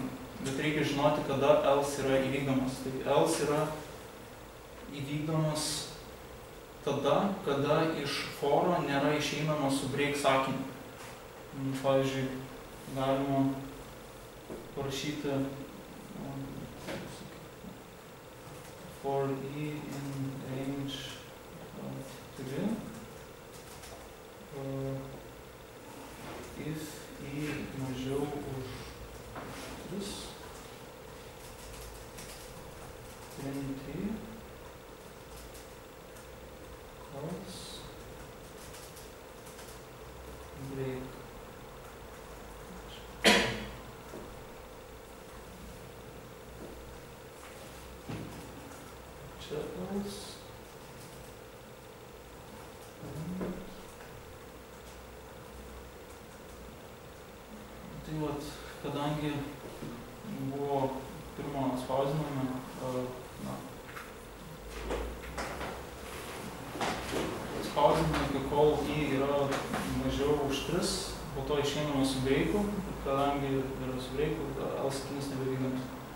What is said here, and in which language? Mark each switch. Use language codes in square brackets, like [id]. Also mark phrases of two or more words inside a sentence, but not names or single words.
[lt] Bet reikia žinoti, kada else yra įvykdomas. Tai else yra įvykdomas tada, kada iš foro nėra išeinama su break sakiniu. Pavyzdžiui, galima parašyti [en] for i in range 3 if i [lt] mažiau už [en] 3 else break. [lt] Čia else. Tai vat, kadangi buvo pirmo spausdinami, spausdinami, kol i yra mažiau už 3, po to išeinama su breiku, kadangi yra su breiku, else sakinys nebevykdomas.